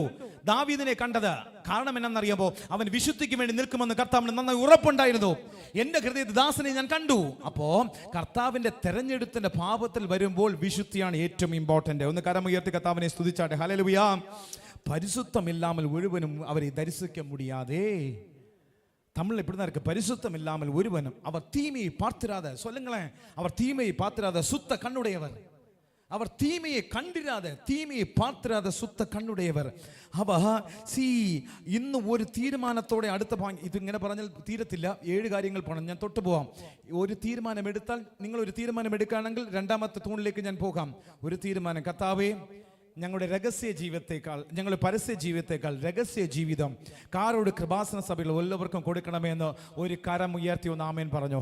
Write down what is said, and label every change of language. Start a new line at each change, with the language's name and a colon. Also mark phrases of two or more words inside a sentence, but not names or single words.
Malayalam: ദാവീദിനെ കണ്ടത് കാരണം എന്നറിയാമോ? അവൻ വിശുദ്ധിക്ക് വേണ്ടി നിൽക്കുമെന്ന് കർത്താവിന് നന്നായി ഉറപ്പുണ്ടായിരുന്നു. എൻ്റെ ഹൃദയത്തിൽ ദാസനെ ഞാൻ കണ്ടു. അപ്പോ കർത്താവിന്റെ തെരഞ്ഞെടുപ്പിന്റെ പാപത്തിൽ വരുമ്പോൾ വിശുദ്ധിയാണ് ഏറ്റവും ഇമ്പോർട്ടന്റ്. ഒന്ന് കരമുയർത്തി കർത്താവിനെ സ്തുതിച്ചാട്ടെ. ഹല്ലേലൂയ.
Tamil: പരിശുദ്ധമില്ലാமல் ஒருவனும் அவரை தரிசிக்க முடியாதே. தமிழ்ல இப்படிதான் இருக்கு, பரிசுத்தம் இல்லாமல் ஒருவனும் அவர் தீமையை பார்த்திராத. சொல்லுங்களேன், அவர் தீமையை பார்த்திராத சுத்த கண்ணுடையவர். அவர் தீமையை கண்டிராத, தீமையை பார்த்திராத சுத்த கண்ணுடையவர்.
Malayalam: അവ ഇന്ന് ഒരു തീരുമാനത്തോടെ അടുത്ത ഇതിങ്ങനെ പറഞ്ഞാൽ തീരത്തില്ല. 7 കാര്യങ്ങൾ പോകണം. ഞാൻ തൊട്ട് പോവാം. ഒരു തീരുമാനം എടുത്താൽ, നിങ്ങൾ ഒരു തീരുമാനം എടുക്കുകയാണെങ്കിൽ രണ്ടാമത്തെ തൂണിലേക്ക് ഞാൻ പോകാം. ഒരു തീരുമാനം, കർത്താവേ ഞങ്ങളുടെ രഹസ്യ ജീവിതത്തെക്കാൾ, ഞങ്ങളുടെ പരസ്യ ജീവിതത്തെക്കാൾ രഹസ്യ ജീവിതം കാരോട് കൃപാസന സഭയിൽ എല്ലാവർക്കും കൊടുക്കണമെന്ന് ഒരു കരം ഉയർത്തി ഒന്ന് ആമേൻ പറഞ്ഞു.